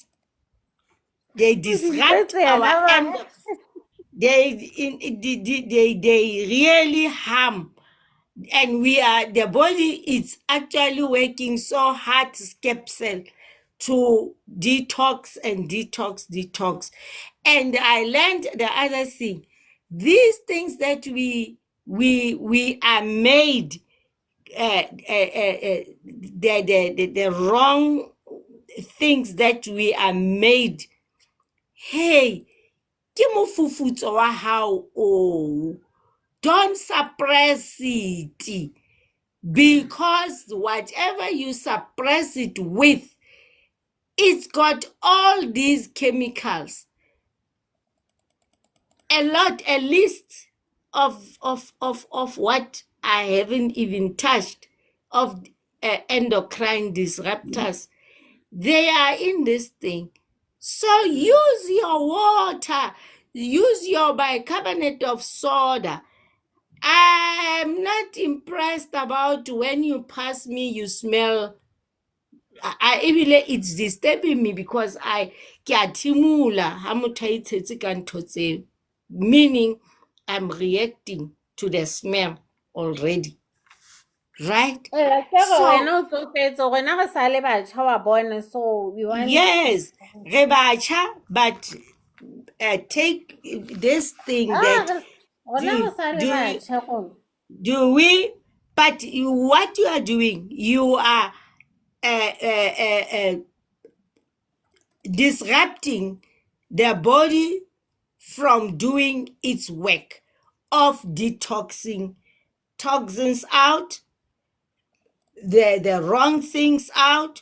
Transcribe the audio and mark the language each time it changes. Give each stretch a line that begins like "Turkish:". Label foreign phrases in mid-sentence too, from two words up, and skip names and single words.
English: They disrupt our they really harm, and the body is actually working so hard, scapsel, to detox and detox. And I learned the other thing, these things that we are made, the wrong things that we are made.
Southern Sotho: Hey, ke mofufutso wa hao o,
English: Don't suppress it, because whatever you suppress it with, it's got all these chemicals. A list of what I haven't even touched, of endocrine disruptors. They are in this thing. So use your water, use your bicarbonate of soda. I'm not impressed about when you pass me, you smell. It's disturbing me because
Southern Sotho: ke a thimula ha motho a itshetse ka ntho tseo,
English: meaning I'm reacting to the smell already. Right? So,
Southern Sotho: Wena o tsofetse, rona re sa le batjha wa bona,
English: so we want. yes,
Southern Sotho: re batjha,
English: but take this thing that
Southern Sotho: Rona re sa le
English: do
Southern Sotho: batjha rona.
English: we, but what you are doing, you are disrupting the body from doing its work of detoxing toxins out, the wrong things out.